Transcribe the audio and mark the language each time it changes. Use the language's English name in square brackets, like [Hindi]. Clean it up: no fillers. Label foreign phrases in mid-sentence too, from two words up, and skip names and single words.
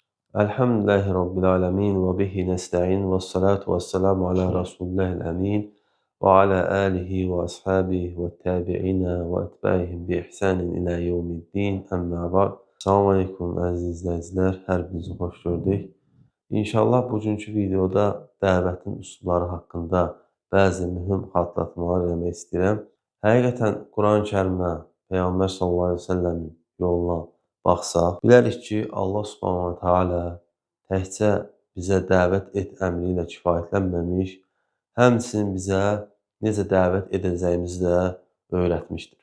[Arabic] الحمد لله رب العالمين وبه نستعين والصلاة والسلام على رسول الله الأمين وعلى آله وأصحابه والتابعين وأتباعهم بإحسان إلى يوم الدين أما بعد. السلام عليكم [Azerbaijani] əziz izləyicilər, hər birinizi xoş gördük. İnşallah bugünkü videoda dəvətin üsulları haqqında bəzi mühüm xatırlatmalar eləmək istəyirəm. Həqiqətən Quran-Kərimə, Peyğəmbər [Arabic] صلى الله عليه وسلم [Azerbaijani] yoluna baxsaq, bilərik ki, Allah [Arabic] سبحانه وتعالى [Azerbaijani] təkcə bizə dəvət et əmri ilə kifayətlənməmiş, həmçinin bizə necə dəvət edəcəyimizi də öyrətmişdir.